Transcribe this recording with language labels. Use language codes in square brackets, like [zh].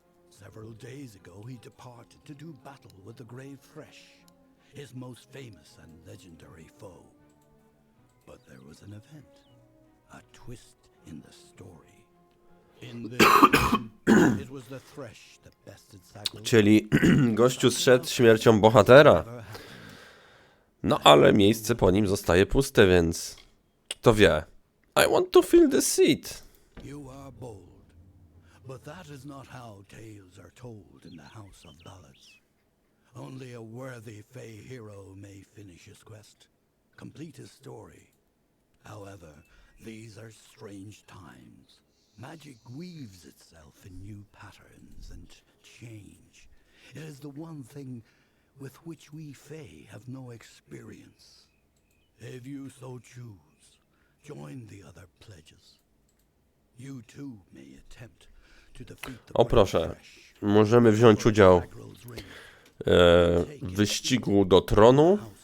[en] Several days ago he departed to do battle with the Grave Thresh, his most famous and legendary foe. But there was an event, a twist in the story. In this it was the Thresh that bested Sagral. [pl] Czyli gościu zszedł śmiercią bohatera. No ale miejsce po nim zostaje puste, więc kto wie. [en] I want to fill the seat. You are bold, but that is not how tales are told in the House of Ballads. Only a worthy Fey hero may finish his quest, complete his story. However, these are strange times. Magic weaves itself in new patterns and change. It is the one thing with which we Fey have no experience. If you so choose, join the other pledges. You too may attempt to defeat the [pl] O proszę, możemy wziąć udział w wyścigu do tronu.